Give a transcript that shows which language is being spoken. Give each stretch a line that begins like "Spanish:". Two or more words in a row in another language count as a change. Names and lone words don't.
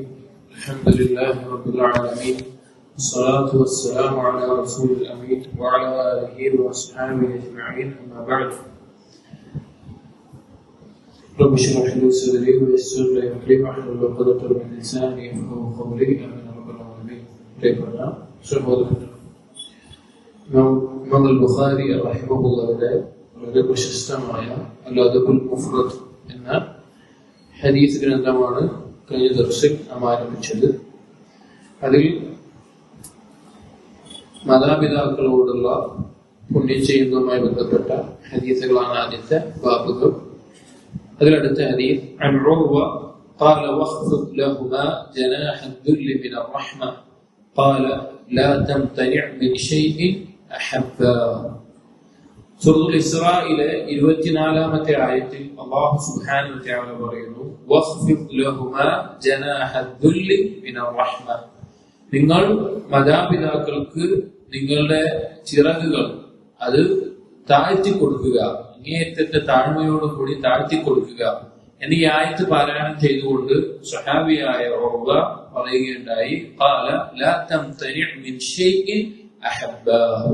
Arabic: الحمد لله رب العالمين، والصلاة والسلام على رسول الأمين وعلى آله وأصحابه أجمعين، أما بعد. رب اشرح لي صدري ويسر لي أمري واحلل عقدة من لساني يفقهوا قولي، آمين يا رب العالمين.
Malayalam: ഇമാം ബുഖാരി റഹിമഹുള്ളാഹിയുടെ വളരെ പ്രശസ്തമായ അൽ-അദബുൽ മുഫ്റദ് എന്ന ഹദീസ് ഗ്രന്ഥമാണ് കഴിഞ്ഞ ദിവസം നാം ആരംഭിച്ചത്. അതിൽ മാതാപിതാക്കളോടുള്ള പുണ്യം ചെയ്യുന്നതുമായി ബന്ധപ്പെട്ട ഹദീസുകളാണ് ആദ്യത്തെ ബാബുകൾ. അതിലടുത്ത ഹദീസ്
Arabic: عن عروة قال واخفض لهما جناح الذل من الرحمة قال لا تمتنع من شيء أحبا.
Malayalam: സൂറത്തുൽ ഇസ്രായിലെ 24-ാമത്തെ ആയത്തിൽ
Arabic: الله سبحانه وتعالى
Malayalam: പറയുന്നു,
Arabic: واخفض لهما جناح الذل من الرحمة.
Malayalam: നിങ്ങൾ മാതാപിതാക്കൾക്ക് നിങ്ങളുടെ ചിറകുകൾ അത് താഴ്ത്തി കൊടുക്കുക, അങ്ങേയറ്റത്തെ താഴ്മയോടുകൂടി താഴ്ത്തി കൊടുക്കുക എന്ന് ഈ ആയത്ത് പാരായണം ചെയ്തുകൊണ്ട് സ്വഹാബിയായ ഉർവ പറയുകയുണ്ടായി,
Arabic: قال لا تمتنع من شيء أحباه.